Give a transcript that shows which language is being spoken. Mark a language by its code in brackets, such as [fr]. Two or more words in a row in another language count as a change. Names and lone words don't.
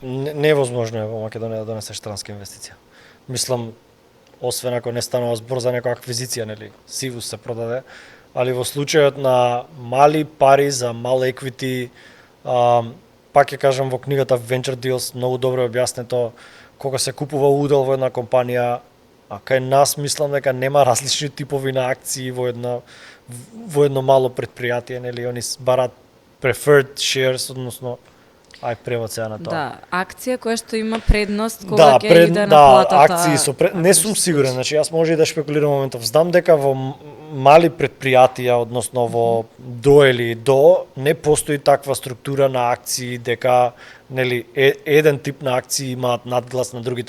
[mk] Невозможно е во Македонија да донесеш странска инвестиција. Мислам, освен ако не станува збор за некоја аквизиција, нели, Сивус се продаде, али во случајот на мали пари за мал еквити, пак ќе кажам во книгата Venture Deals многу добро е објаснето кога се купува удел во една компанија. А кај нас мислам дека нема различни типови на акции во едно мало предпријатие, нели, они бараат [en] preferred shares, [mk] односно превод сега на тоа. Да, акција која што има предност кога ќе иде на платата. Акции со не сум сигурен, значи јас може и да шпекулирам моментов. Знам дека во мали предпријатија, односно во до или до, не постои таква структура на акции дека нели еден тип на акции имаат надглас на другите.